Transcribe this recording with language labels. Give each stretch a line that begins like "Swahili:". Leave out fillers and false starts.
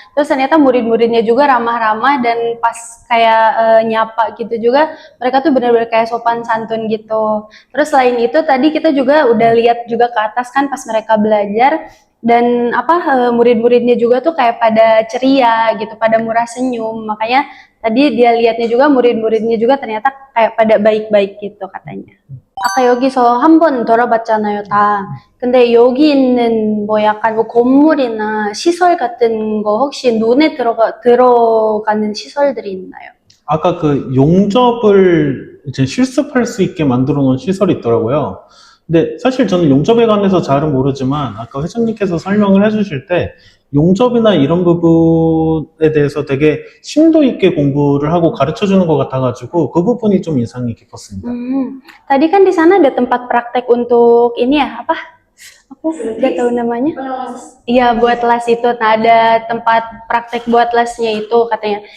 Indonesian: Terus ternyata murid-muridnya juga ramah-ramah dan pas kayak nyapa gitu juga mereka tuh benar-benar kayak sopan santun gitu. Terus selain itu tadi kita juga udah lihat juga ke atas kan pas mereka belajar dan murid-muridnya juga tuh kayak pada ceria gitu, pada murah senyum. Makanya tadi dia lihatnya juga murid-muridnya juga ternyata kayak pada baik-baik gitu katanya.
Korean: 아까 여기서 한 번 돌아봤잖아요, 다. 근데 여기 있는 뭐 약간 뭐 건물이나 시설 같은 거 혹시 눈에 들어가는 시설들이 있나요? 아까 그 용접을 이제 실습할 수 있게 만들어 놓은 시설이 있더라고요. 근데 사실 저는 용접에 관해서 잘은 모르지만 아까 회장님께서 설명을 해주실 때 용접이나 이런 부분에 대해서 되게 심도 있게 공부를 하고 garucho 주는 것 같아가지고 그 bu분이 좀 인상이 깊었습니다.
Indonesian: Tadi kan di sana ada tempat praktek untuk ini ya, aku nggak tahu namanya. Iya, buat las itu. Nah, ada tempat praktek buat lasnya itu katanya.